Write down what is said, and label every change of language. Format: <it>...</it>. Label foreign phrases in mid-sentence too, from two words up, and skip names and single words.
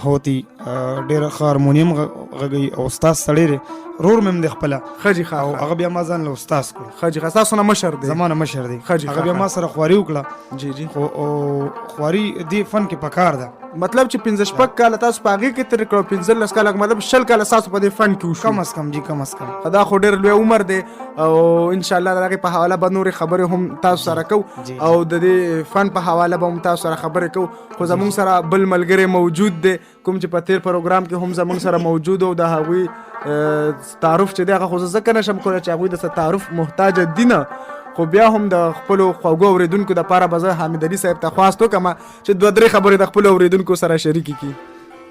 <ps>هوتی ډېر ښه هارمونیم غږوي او استاد سړی دی رور مې هم دی خپله ښه جي ښه او هغه بیا ما ځان له استاد کړو ښه جي ښه ستاسو نه مشر دی زما نه مشر دی ښه جي هغه بیا ما سره خواري وکړه جی جی خو خواري دې فن کې پکار ده مطلب چې 15 کاله تاسو په هغې کې تېر کړو 15 کاله مطلب 20 کاله ستاسو په دې فن کې وشو</ps> <ur>کم از کم جی کم از کم</ur> <ps>دا خو ډېر لوی عمر دی او انشاءالله د هغې په حواله به نورې خبرې هم تاسو سره کوو او د دې فن په حواله به هم تاسو سره خبرې کوو خو زموږ سره بل ملګری موجود دی کوم چې په تېر پروګرام کې هم زموږ سره موجود او د هغوی تعارف چې دی هغه خو زه ځکه نشم کولی چې هغوی د څه تعارف محتاجه دي نه خو بیا هم د خپلو خوږو اورېدونکو دپاره به زه حامد علي صاحب ته خواست وکړم چې 2-3 خبرې د خپلو اورېدونکو سره شریکې کړي</ps>